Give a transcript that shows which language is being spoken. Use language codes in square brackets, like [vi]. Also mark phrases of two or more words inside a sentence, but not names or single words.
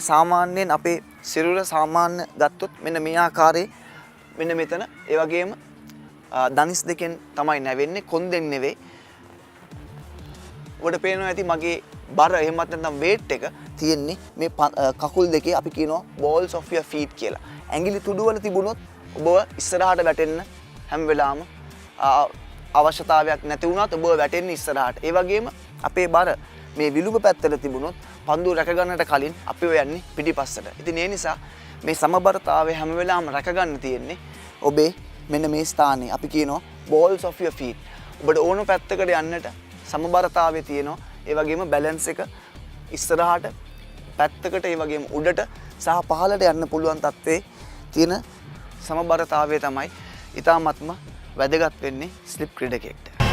[si] සාමාන්‍යයෙන් අපේ සිරුර සාමාන්‍ය ගත්තොත් මෙන්න මේ ආකාරයේ මෙන්න මෙතන ඒ වගේම දනිස් දෙකෙන් තමයි නැවෙන්නේ, කොන්දෙන් නෙවෙයි. ඔබට පේනවා ඇති මගේ බර එහෙමත් නැත්නම් weight එක තියෙන්නේ මේ කකුල් දෙකේ අපි කියනවා [en] balls of your feet [si] කියලා. ඇඟිලි තුඩු වල තිබුණොත් ඔබ ඉස්සරහට වැටෙන්න හැම වෙලාවම අවශ්‍යතාවයක් නැති වුණත් ඔබ වැටෙන්නේ ඉස්සරහට. ඒ වගේම අපේ බර මේ විලුඹ පැත්තට තිබුණොත් පන්දුව රැක ගන්නට කලින් අපි යන්නේ පිටිපස්සට. ඉතින් ඒ නිසා මේ සමබරතාවය හැම වෙලාවම රැක ගන්න තියෙන්නේ ඔබේ මෙන්න මේ ස්ථානයේ අපි කියනවා [en] balls of your feet. [si] ඔබට ඕන පැත්තකට යන්නට සමබරතාවය තියෙනවා. ඒ වගේම බැලන්ස් එක ඉස්සරහට පැත්තකට ඒ වගේම උඩට සහ පහළට යන්න පුළුවන් තත්ත්වයේ තියෙන සමබරතාවය තමයි ඊටාත්ම වැදගත් වෙන්නේ ස්ලිප් ක්‍රීඩකයෙක්ට.